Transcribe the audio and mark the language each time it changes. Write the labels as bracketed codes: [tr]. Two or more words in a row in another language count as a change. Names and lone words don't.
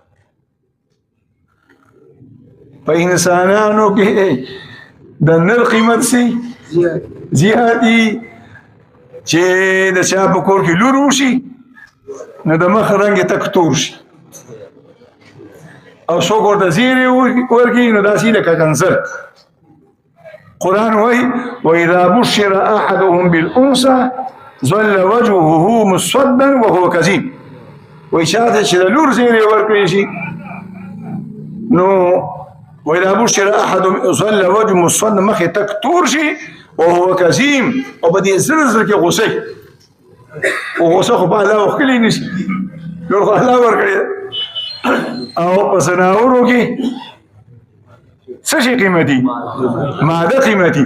[ps] په انسانانو کې د نر قیمت سي زیاتي چې د چا په کور کې لور وشي نو د مخ رنګ یې تک تور شي او څوک ورته زیری ورکړي نو داسې لکه کنسر. [ar] قرآن وایي وإذا بشر أحدهم بالأنثى ظل وجهه مسودا وهو كظيم. [ps] وایي چاته چې د لور زیری ورکړي شي نو [ar] وإذا بشر أحدهم ظل وجهه مسودا [ps] مخ یې تک تور شي [ar] وهو كظيم [ps] او په دې زړه زړه کې غوسه او غوسه خو په الله وکړلی نشي نور خو الله ورکړی او په زناورو کې څه شي قیمتي ماده قیمتي.